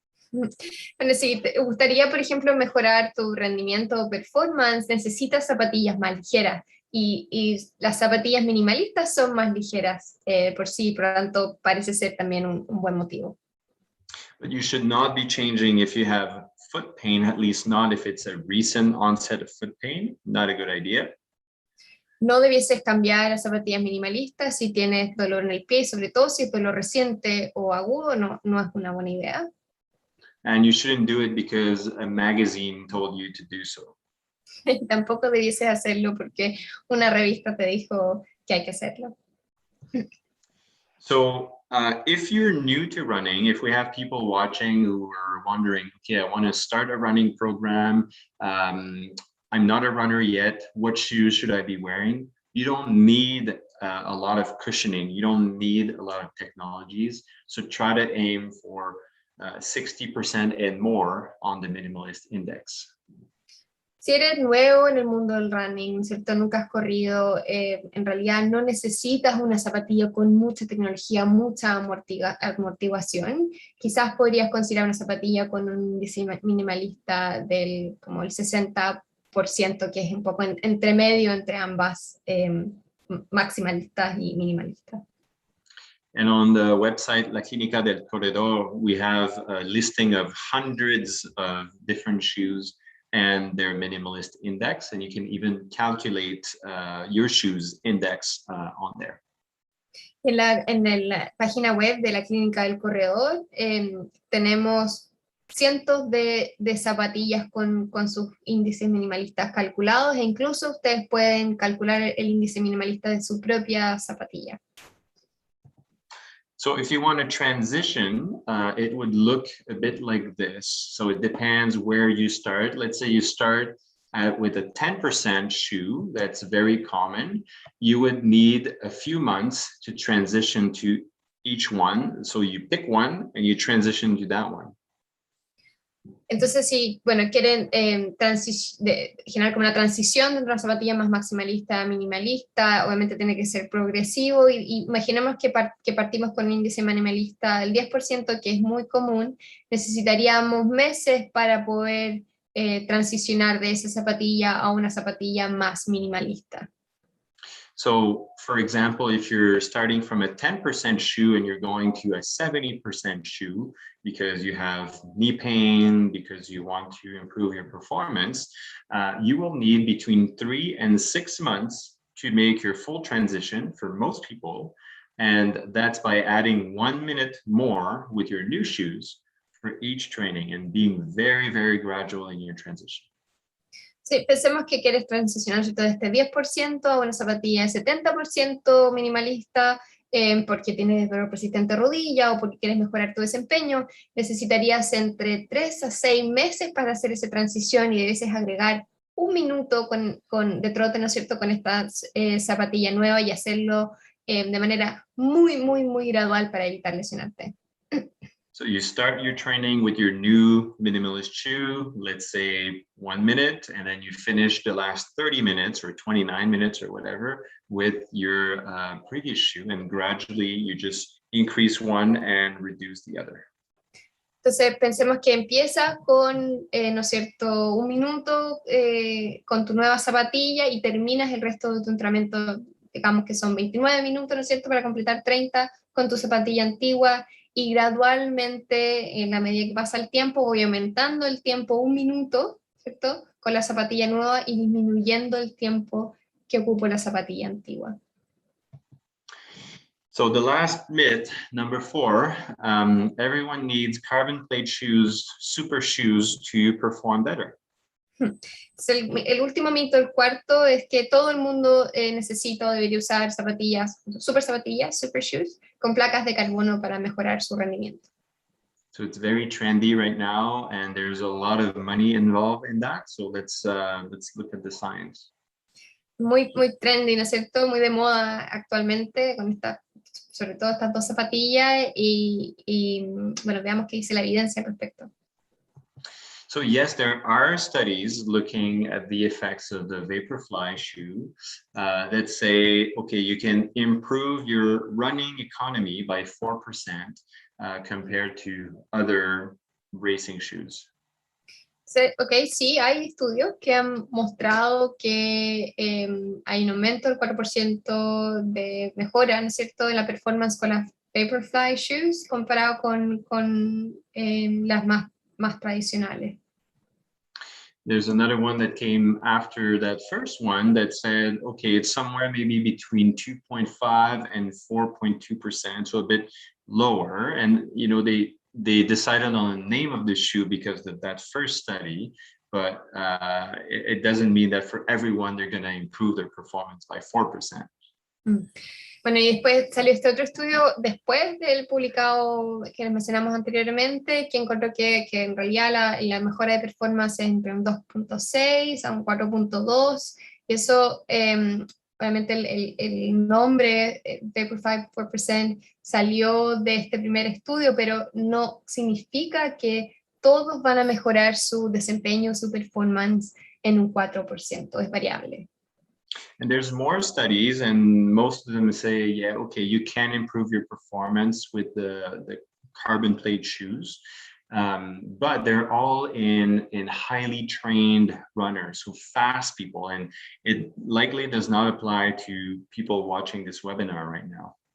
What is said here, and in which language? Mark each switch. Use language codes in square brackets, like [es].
[es] Bueno, si te gustaría, por ejemplo, mejorar tu rendimiento o performance, necesitas zapatillas más ligeras. Y las zapatillas minimalistas son más ligeras por sí, por lo tanto, parece ser también un buen motivo. [en] But you should not be changing if you have foot pain, at least not if it's a recent onset of foot pain. Not a good idea. [es] No debieses cambiar a zapatillas minimalistas si tienes dolor en el pie, sobre todo si es dolor reciente o agudo, no es una buena idea. [en] And you shouldn't do it because a magazine told you to do so. [es] Tampoco debieses hacerlo porque una revista te dijo que hay que hacerlo. [en] So if you're new to running, if we have people watching who are wondering, okay, I want to start a running program, I'm not a runner yet, what shoes should I be wearing? You don't need a lot of cushioning. You don't need a lot of technologies. So try to aim for 60% and more on the minimalist index. [es] Si eres nuevo en el mundo del running, ¿cierto? Nunca has corrido, en realidad no necesitas una zapatilla con mucha tecnología, mucha amortiguación. Quizás podrías considerar una zapatilla con un índice minimalista como el 60%, que es un poco entre medio entre ambas, maximalistas y minimalistas. [en] And on the website La Clínica del Corredor, we have a listing of hundreds of different shoes and their minimalist index, and you can even calculate your shoes index on there. [es] En la página web de la Clínica del Corredor tenemos cientos de zapatillas con sus índices minimalistas calculados, e incluso ustedes pueden calcular el índice minimalista de su propia zapatilla. [en] So if you want to transition, it would look a bit like this. So it depends where you start. Let's say you start with a 10% shoe, that's very common. You would need a few months to transition to each one. So you pick one and you transition to that one. [es] Entonces, si quieren generar como una transición de una zapatilla más maximalista a minimalista, obviamente tiene que ser progresivo, y imaginemos que partimos con un índice minimalista del 10%, que es muy común. Necesitaríamos meses para poder transicionar de esa zapatilla a una zapatilla más minimalista. [en] So, for example, if you're starting from a 10% shoe and you're going to a 70% shoe because you have knee pain, because you want to improve your performance, you will need between 3 and 6 months to make your full transition for most people. And that's by adding 1 minute more with your new shoes for each training and being very, very gradual in your transition. [es] Sí, pensemos que quieres transicionar de este 10% a una zapatilla de 70% minimalista, porque tienes dolor persistente de rodilla o porque quieres mejorar tu desempeño. Necesitarías entre 3 a 6 meses para hacer esa transición, y debes agregar 1 minuto de trote, ¿no es cierto?, con esta zapatilla nueva, y hacerlo de manera muy, muy, muy gradual para evitar lesionarte. [en] So you start your training with your new minimalist shoe, let's say 1 minute, and then you finish the last 30 minutes or 29 minutes or whatever with your previous shoe, and gradually you just increase one and reduce the other. [es] Entonces pensemos que empiezas con, ¿no es cierto?, 1 minuto con tu nueva zapatilla, y terminas el resto de tu entrenamiento, digamos que son 29 minutos, ¿no es cierto?, para completar 30 con tu zapatilla antigua, y gradualmente, en la medida que pasa el tiempo, voy aumentando el tiempo 1 minuto, ¿cierto? Con la zapatilla nueva y disminuyendo el tiempo que ocupo la zapatilla antigua. [en] So the last myth, number 4, everyone needs carbon plate shoes, super shoes to perform better. [es] Entonces, el último mito, el cuarto, es que todo el mundo necesita o debería usar zapatillas, super shoes, con placas de carbono para mejorar su rendimiento. [en] So it's very trendy right now, and there's a lot of money involved in that. So let's look at the science. [es] Muy trendy, ¿no es cierto? Muy de moda actualmente, sobre todo estas dos zapatillas, y bueno, veamos qué dice la evidencia al respecto. [en] So yes, there are studies looking at the effects of the Vaporfly shoe that say, okay, you can improve your running economy by 4% compared to other racing shoes. [es] Sí, hay estudios que han mostrado que hay un aumento del 4% de mejora, ¿no es cierto?, de la performance con las Vaporfly shoes comparado con las más tradicionales. [en] There's another one that came after that first one that said, okay, it's somewhere maybe between 2.5 and 4.2%, so a bit lower. And, you know, they decided on the name of the shoe because of that first study, but it doesn't mean that for everyone they're going to improve their performance by 4%. [es] Bueno, y después salió este otro estudio después del publicado que les mencionamos anteriormente, que encontró que en realidad la mejora de performance es entre un 2.6 a un 4.2, y eso, obviamente el nombre Vaporfly 4% salió de este primer estudio, pero no significa que todos van a mejorar su desempeño, su performance en un 4%, es variable. [en] And there's more studies, and most of them say, yeah, okay, you can improve your performance with the carbon plate shoes, but they're all in highly trained runners, so fast people, and it likely does not apply to people watching this webinar right now.